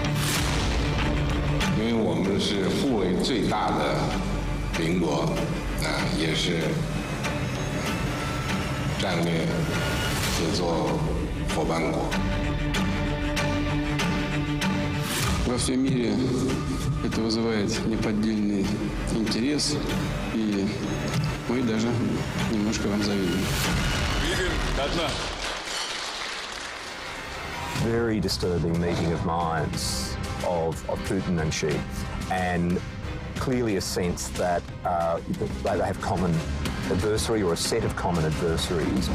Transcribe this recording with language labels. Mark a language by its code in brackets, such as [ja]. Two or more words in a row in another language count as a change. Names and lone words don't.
[zh] 因为我们是互为最大的邻国，也是战略合作伙伴国。 [ru] Во всем мире это вызывает неподдельный интерес, и мы даже немножко вам завидуем. [en] Very disturbing meeting of minds of Putin and Xi, and clearly a sense that they have common adversary or a set of common adversaries.